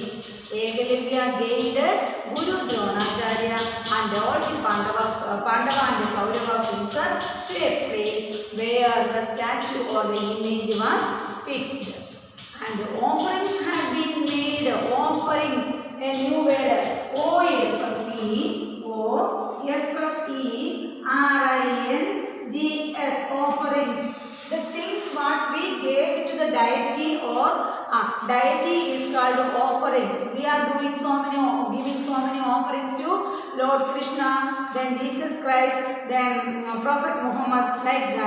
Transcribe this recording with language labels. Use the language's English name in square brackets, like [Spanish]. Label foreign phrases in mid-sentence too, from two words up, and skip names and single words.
[English] Yegalivya guided Guru Dronacharya and all the Pandava and the Kaurava princess to a place where the statue or the image was fixed. And offerings had been made. Offerings, a new word. O-F-F-E-R-I-N-G-S. Offerings. The things what we gave to the deity or deity is called offerings. We are giving so many offerings to Lord Krishna, then Jesus Christ, then Prophet Muhammad, like that.